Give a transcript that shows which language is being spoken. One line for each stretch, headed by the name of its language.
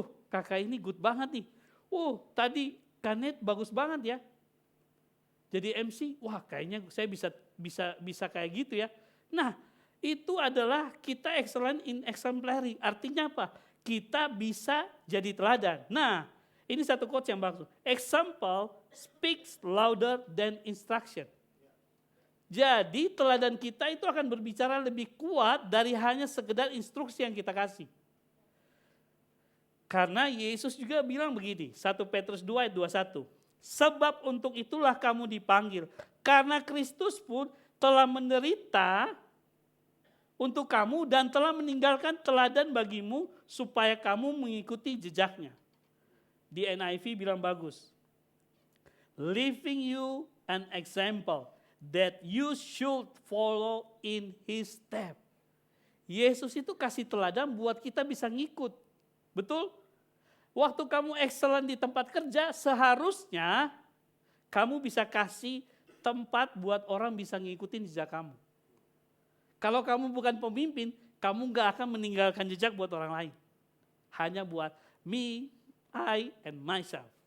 Indonesian: Kakak ini
English: good
Indonesian: banget nih. Tadi Kanet bagus banget ya. Jadi MC, kayaknya saya bisa kayak gitu ya. Nah, itu adalah kita
English: excellent in exemplary.
Indonesian: Artinya apa? Kita bisa jadi teladan. Nah, ini satu quotes yang bagus.
English: Example speaks louder than instruction.
Indonesian: Jadi teladan kita itu akan berbicara lebih kuat dari hanya sekedar instruksi yang kita kasih. Karena Yesus juga bilang begini, 1 Petrus 2 ayat 21. Sebab untuk itulah kamu dipanggil. Karena Kristus pun telah menderita untuk kamu dan telah meninggalkan teladan bagimu supaya kamu mengikuti jejaknya. Di NIV bilang bagus.
English: Leaving you an example that you should follow in his step.
Indonesian: Yesus itu kasih teladan buat kita bisa ngikut. Betul? Waktu kamu excellent di tempat kerja, seharusnya kamu bisa kasih tempat buat orang bisa ngikutin jejak kamu. Kalau kamu bukan pemimpin, kamu gak akan meninggalkan jejak buat orang lain. Hanya buat
English: me, I, and myself.